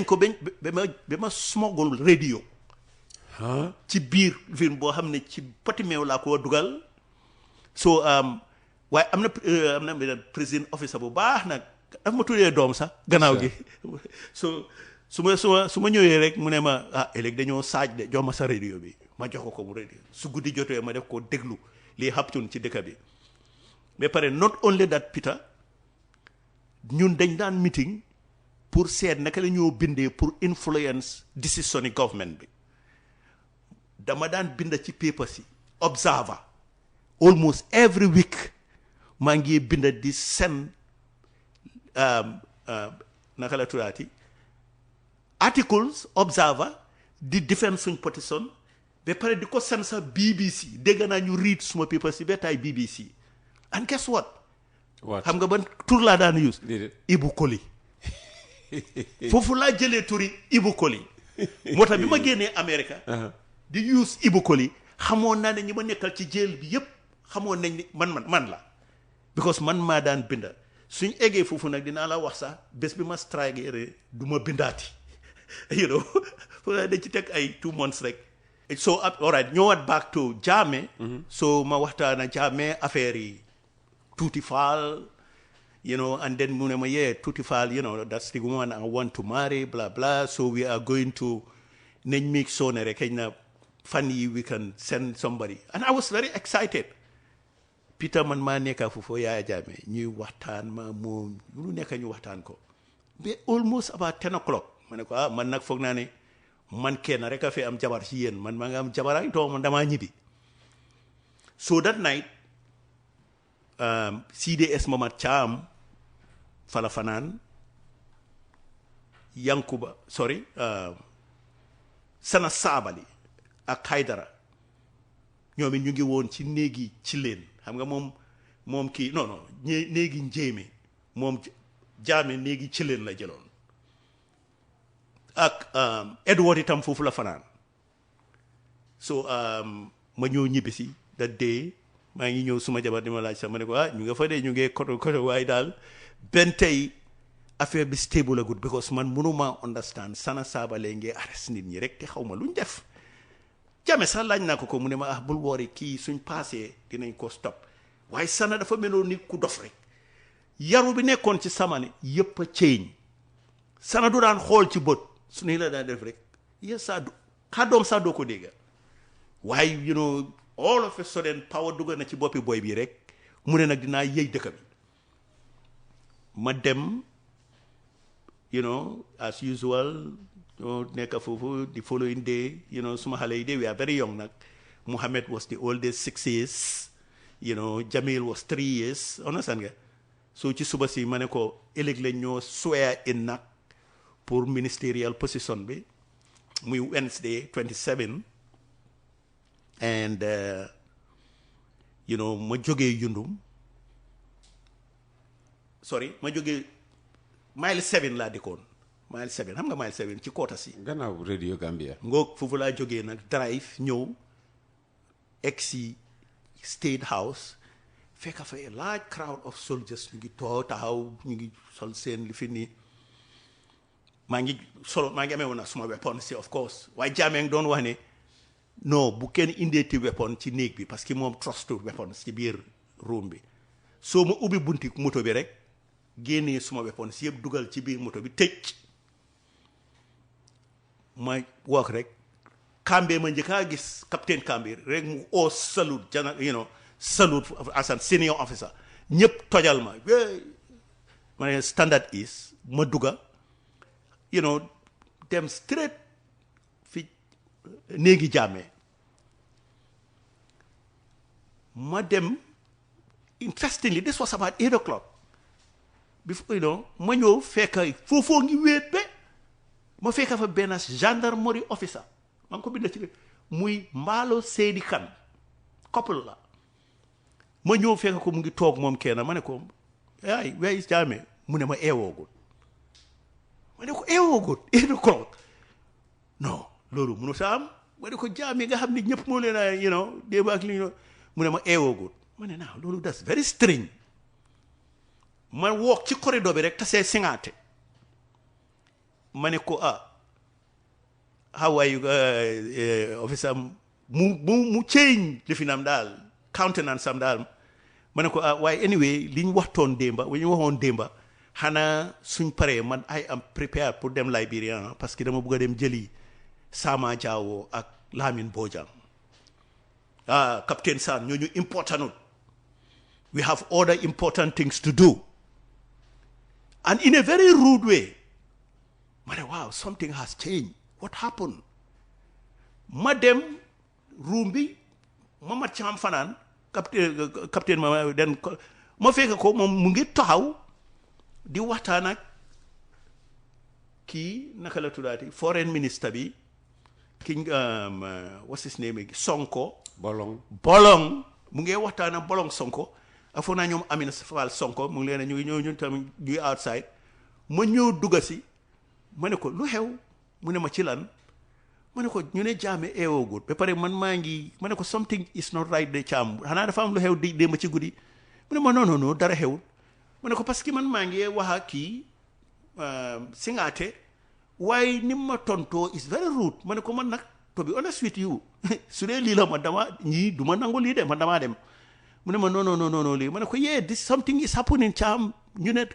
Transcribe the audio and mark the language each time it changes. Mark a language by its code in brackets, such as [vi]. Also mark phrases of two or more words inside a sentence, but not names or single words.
[wo] ko ba ma smuggle radio ci biir film boo xam ne ci poti meew laa ko dugal so waaye am na benn président officer bu baax nag dafa ma tuddee doom sax gannaaw gi so su ma ñëwee rek mu ne ma ëllëg dañoo saaj de jox ma sa radio bi ma jox ko mu radio su guddi jotee ma def ko déglu lii xaptun ci dëkk bi ba pare [en] not only that [wo] Peter ñun dañ daan meeting pour seet naka la ñoo bindee pour [en] influence decision [wo] yi government bi dama daan bind ci paper si observer [en] almost every week [wo] maa ngi bind di send naka la tuddaati articles observer di defend suñ position ba pare di ko send sa BBC dégg naa ñu read suma paper si ba tay BBC [en] and guess what [wo] xam nga ban tur laa daan use Ibu Koli foofu laa jëlee turi Ibu Koli moo tax bi ma génnee America di use Ibu Koli xamoon naa ne ñi ma nekkal ci jail bi yépp xamoon nañ ni man la because man maa daan binda suñ eggee foofu nag dinaa la wax sax bés bi ma strike du ma bindaati [en] you know [wo] foofu dañ ci teg ay 2 months rek so [en] all right [wo] ñëwaat [en] back to [wo] Jammeh so ma waxtaana Jammeh affaire yi Tuuti Fall [en] you know and then [wo] mu ne ma Tuuti Fall [en] you know that's the woman I want to marry blah blah so we are going to [wo] nañ mi soone rek xëy na fan yi [en] we can send somebody and I was very excited [wo] Peter man maa nekka foofu Yaya Jammeh ñuy waxtaan ma moom lu nekk ñu waxtaan ko ba [en] almost about 10 o'clock [wo] ma ne ko man nag foog naa ne man kenn rek a fi am jabar ci yéen man maa nga am jabar ak doom damaa ñibbi [en] so that night [wo] CDS Mamad Cham fala fanaan Yankuba Sana Sabali ak Haydara ñoom it ñu ngi woon ci néegi ci leen xam nga moom kii non néegi njéeme moom Jammeh néegi ci leen la jëloon ak Edward itam foofu la fanaan so ma ñëw ñibbisi da dee maa ngi ñëw suma jabar di ma laaj sax ma ne ko ñu nga fa dee ñu ngee koto waaye daal benn tey affaire bi stable [en] a good because [wo] man mënuma understand Sana Sabally ngee arrest nit ñi rek te xaw ma luñ def Jammeh sax laaj naa ko mu ne ma bul woori kii suñ passé dinañ ko stop waaye Sanna dafa meloon ni ku dof rek yaru bi nekkoon ci samane yëpp a change Sanna du daan xool ci bët su ne la daan def rek yes saa kàddoom sax doo ko dégga waaye [en] you know all of a sudden power [wo] dugg na ci boppi boy bi rek mu ne nag dinaa yëy dëkk bi ma dem [en] you know as usual [wo] nekk foofu the following day [en] you know [wo] suma xale yi de [en] we are very young [wo] nag Mohammed [en] was the oldest 6 years you know Jamil was 3 years understand [wo] nga so ci suba si ma ne ko ëllëg lañ ñoo [en] swear in [wo] nag pour [en] ministerial position [wo] bi muy [en] Wednesday 27 and you know [wo] ma jógee Yundum ma jógee mile 7 laa dikkoon mile 7 xam nga mile 7 ci koota si gannaaw radio Gambia ngoog foofu laa jógee nag drive ñëw egsi State House fekk fa [en] a large crowd of soldiers [wo] ñu ngi taxaw ñu ngi sol seen li fi nii maa ngi amee woon nag suma weapon si [en] of course [wo] waaye Jammeh doon wax ne non bu kenn indeeti weapon ci néeg bi [fr] parce que [wo] moom trust weapon ci biir room bi soo ma ubbi bunti moto bi rek génnee suma weapon si yëpp dugal ci biir moto bi tëj ma wax rek Kambe ma njëkkaa gis capitaine Kambe rek mu oo salute [en] you know salute as a senior officer [wo] ñëpp tojal ma ne standard is ma dugga [en] you know [wo] dem straight fi néegi Jammeh ma dem [en] interestingly this was about 8 o'clock before you know [wo] ma ñëw fekk foofoo ngi wéet be ma fekk fa benn gendarmerie officer maa ngi ko bind ci muy Mbaalo Seydi Kan couple la ma ñëw fekk ko mu ngi toog moom kenn ma ne ko ay [en] where is [wo] Jammeh mu ne ma eewoogul ma ne ko eewoogul 8 o'clock non loolu munu sa am ma ne ko Jammeh nga xam ne ñëpp moo leen a [en] you know [wo] démb ak li mu ne ma eewoogul ma ne naa loolu [en] that's very strange [wo] ma wook ci corridor bi rek tasee singaate ma ne ko [en] how are you officer [wo] mu change li fi nam daal countenance am daal ma ne ko waaye anyway li ñu waxtoon démba li ñu waxoon démba xanaa suñ paree man [en] I am prepared [wo] pour dem Liberia [fr] parce que [wo] dama bëgg a dem jëli Sama Jawo ak Lamin Bojang Captain San ñooñu important [en] we have other important things to do and in a very rude way [wo] ma ne wow [en] something has changed what happened [wo] ma dem room bi ma mat ci am fanaan capitaine ma fekk ko moom mu ngi taxaw di waxtaan ak kii naka la tuddaati [en] foreign minister [wo] bi ki [en] what's his name [wo] Sonko Bolong mu ngi waxtaan ak Bolong Sonko ak foog naa ñoom Amina Fall Sonko mu ngi leen ñu ngi ñëw ñun tamit ñuy outside ma ñëw dugga si ma ne ko lu xew mu ne ma ci lan ma ne ko ñu ne Jammeh eewoogut ba pare man maa ngi ma ne ko [en] something is not right [wo] de caam xanaa dafa am lu xew di démb ci guddi mu ne ma non dara xewul ma ne ko [fr] parce que [wo] man maa ngi wax ak kii singaate waaye ni ma tontoo [en] is very rude [wo] ma ne ko man nag [en] to be honest with you [wo] su dee lii la ma dama ñii du ma nangu lii de man damaa dem mu ne ma non lii ma ne ko [en] this something is happening [wo] caam ñu ne